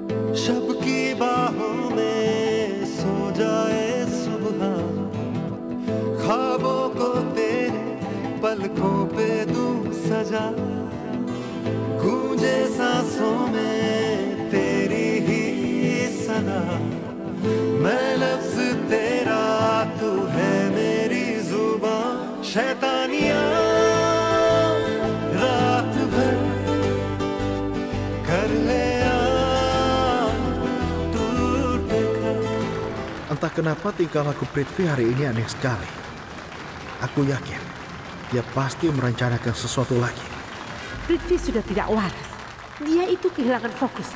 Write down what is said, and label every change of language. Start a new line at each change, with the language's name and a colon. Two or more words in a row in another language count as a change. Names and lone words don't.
Hindi: शब की बाहों में सो जाए सुबह, ख्वाबों को तेरे पलकों पे दूं सजा, गूंजे सांसों में तेरी ही सदा, मैं लफ्ज तेरा तू है मेरी जुबान, शैतानियां रात भर कर ले।
Indonesian: Entah kenapa tingkah laku Prithvi hari ini aneh sekali. Aku yakin dia pasti merencanakan sesuatu lagi. Prithvi sudah tidak waras. Dia itu kehilangan fokus.